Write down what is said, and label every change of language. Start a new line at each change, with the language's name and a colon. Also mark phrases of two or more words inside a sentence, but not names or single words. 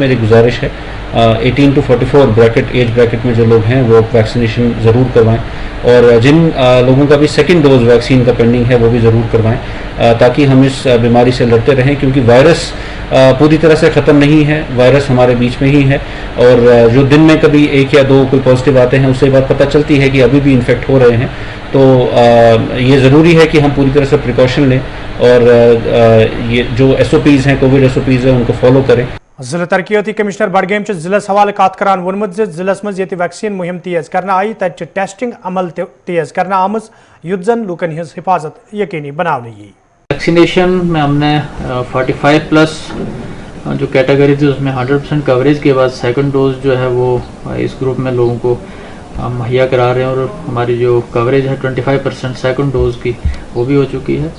Urdu: میری گزارش ہے 18 to 44
English: age bracket
Urdu: میں جو لوگ ہیں وہ ویکسینیشن ضرور کروائیں، اور جن لوگوں کا بھی
English: second dose vaccine
Urdu: کا پینڈنگ ہے وہ بھی ضرور کروائیں، تاکہ ہم اس بیماری سے لڑتے رہیں، کیونکہ وائرس پوری طرح سے ختم نہیں ہے، وائرس ہمارے بیچ میں ہی ہے، اور جو دن میں کبھی 1 یا 2 کوئی پازیٹیو آتے ہیں اس سے بات پتہ چلتی ہے کہ ابھی بھی انفیکٹ ہو رہے ہیں۔ تو یہ ضروری ہے کہ ہم پوری طرح سے پریکاشن لیں اور یہ جو SOPs ہیں
English: COVID SOPs
Urdu: ہیں ان کو فالو کریں۔
Kashmiri: ضلع ترقیاتی کمشنر بڈگام ضلعس حوالہ کات کران وونمت ضلعس مز ویکسین مہم تیز کرنا آئی تت ٹیسٹنگ عمل تیز کرنا آمز یوت زن لوکن ہز حفاظت یقینی بنانے
Urdu: ویکسینیشن میں ہم نے 45+ جو کیٹیگری تھی اس میں 100% کوریج کے بعد
English: second dose
Urdu: جو ہے وہ اس گروپ میں لوگوں کو مہیا کرا رہے ہیں، اور ہماری جو کوریج ہے 25%
English: second dose
Urdu: کی وہ بھی ہو چکی ہے۔